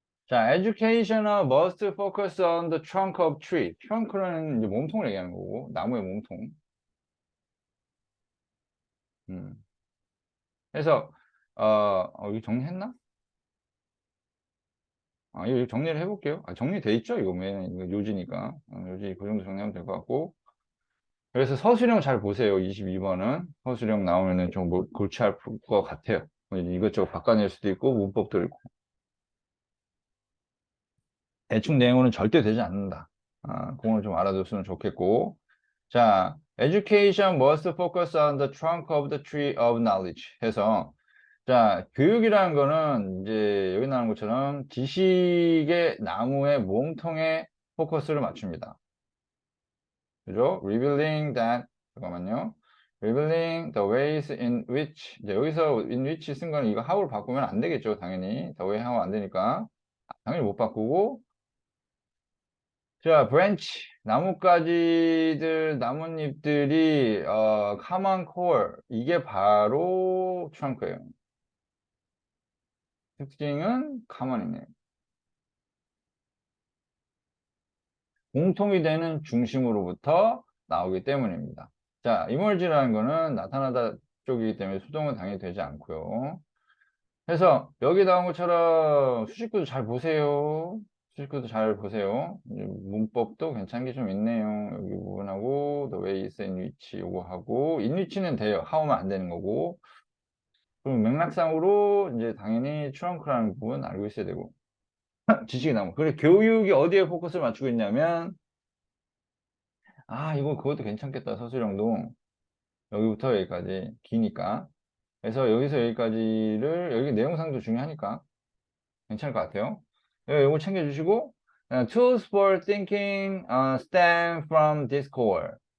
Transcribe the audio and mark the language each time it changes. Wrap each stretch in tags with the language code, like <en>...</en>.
<en>자, educational must focus on the trunk of tree.</en> <ko>trunk는 이제 몸통을 얘기하는 거고, 나무의 몸통. 그래서, 이거 정리했나? 이거 정리를 해볼게요. 정리돼 있죠? 이거 이거 요지니까. 요지 그 정도 정리하면 될 것 같고. 그래서 서술형 잘 보세요. 22번은. 서술형 나오면은 좀 골치 아플 것 같아요. 이것저것 바꿔낼 수도 있고, 문법도 있고. 대충 내용으로는 절대 되지 않는다. 그거는 좀 알아뒀으면 좋겠고. 자,</ko> <en>education must focus on the trunk of the tree of knowledge</en> <ko>해서 자, 교육이라는 거는 이제 여기 나오는 것처럼 지식의 나무의 몸통에 포커스를 맞춥니다. 그죠?</ko> <en>revealing that</en> <ko>잠깐만요.</ko> <en>revealing the ways in which</en> <ko>이제 여기서 in which 쓴 거는 이거 how를 바꾸면 안 되겠죠. 당연히 the way how 안 되니까 당연히 못 바꾸고 자, branch 나뭇가지들 나뭇잎들이 common core 이게 바로 trunk예요. 특징은 common이네요. 공통이 되는 중심으로부터 나오기 때문입니다. 자, emerge라는 거는 나타나다 쪽이기 때문에 수동은 당연히 되지 않고요. 그래서 여기 나온 것처럼 수식구도 잘 보세요. 수식구도 잘 보세요. 문법도 괜찮은 게 좀 있네요. 여기 부분하고</ko> <en>the way is in which</en> <ko>요거 하고 in which는 돼요. how만 안 되는 거고. 그럼 맥락상으로 이제 당연히 trunk라는 부분 알고 있어야 되고 지식이 나오고. 그래 교육이 어디에 포커스를 맞추고 있냐면 이거 그것도 괜찮겠다. 서술형도 여기부터 여기까지 기니까. 그래서 여기서 여기까지를 여기 내용상도 중요하니까 괜찮을 것 같아요. 이거 챙겨주시고</ko> <en>tools for thinking stem from Discord.</en>